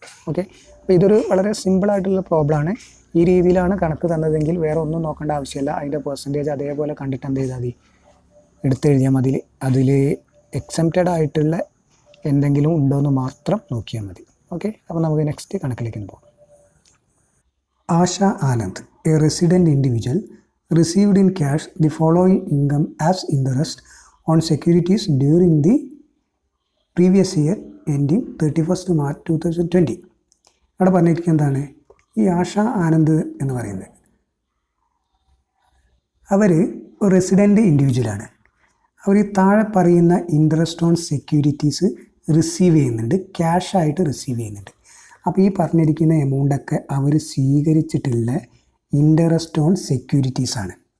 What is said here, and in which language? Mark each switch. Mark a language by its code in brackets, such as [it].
[ml] Okay, അപ്പോൾ ഇതൊരു വളരെ സിമ്പിളായിട്ടുള്ള പ്രോബ്ലമാണ്. ഈ രീതിയിലാണ് കണക്ക് തന്നതെങ്കിൽ വേറെ ഒന്നും നോക്കേണ്ട ആവശ്യമില്ല. അതിൻ്റെ പെർസെൻറ്റേജ് അതേപോലെ കണ്ടിട്ട് എന്ത് ചെയ്താൽ മതി, എടുത്തെഴുതിയാൽ മതി. അതിൽ എക്സംപ്റ്റഡ് ആയിട്ടുള്ള എന്തെങ്കിലും ഉണ്ടോ എന്ന് മാത്രം നോക്കിയാൽ മതി. ഓക്കെ, അപ്പോൾ നമുക്ക് നെക്സ്റ്റ് കണക്കിലേക്ക് പോകാം. [en] Asha Anand, a resident individual, received in cash the following income as interest on securities during the previous year ending 31st March 2020. [ml] അവിടെ പറഞ്ഞിരിക്കുന്നത് എന്താണ്, ഈ ആശ ആനന്ദ് എന്ന് പറയുന്നത് അവർ ഒരു റെസിഡൻറ്റ് ഇൻഡിവിജ്വലാണ്. അവർ ഈ താഴെ പറയുന്ന ഇൻട്രസ്റ്റ് ഓൺ സെക്യൂരിറ്റീസ് റിസീവ് ചെയ്യുന്നുണ്ട്, ക്യാഷായിട്ട് റിസീവ് ചെയ്യുന്നുണ്ട്. അപ്പോൾ ഈ പറഞ്ഞിരിക്കുന്ന എമൗണ്ടൊക്കെ അവർ സ്വീകരിച്ചിട്ടുള്ള ഇൻട്രസ്റ്റ് ഓൺ സെക്യൂരിറ്റീസാണ്.